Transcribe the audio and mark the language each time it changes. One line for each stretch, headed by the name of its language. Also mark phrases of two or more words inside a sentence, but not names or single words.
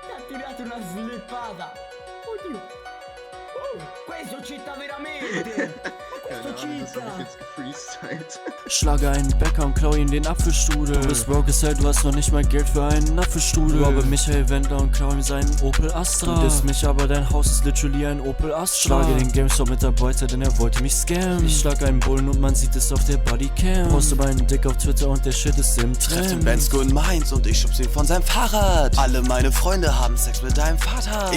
Italian: tirato una slippata. Oddio. Questo citta veramente. Questo citta.
German: Schlage einen Bäcker und klau ihm den Apfelstrudel. Du bist
English: broke as hell,
German: du hast noch nicht mal Geld für einen Apfelstrudel. Robbe Michael Wendler und klau ihm seinen Opel Astra. Du disst mich, aber dein Haus ist literally ein Opel Astra. Schlage den GameStop-Mitarbeiter, denn er wollte mich scammen. Ich schlag einen Bullen und man sieht es auf der Bodycam. Poste meinen Dick auf Twitter und der Shit ist im Trend. Treff den Bensko in Mainz und ich schubs ihn von seinem Fahrrad. Alle meine Freunde haben Sex mit deinem Vater.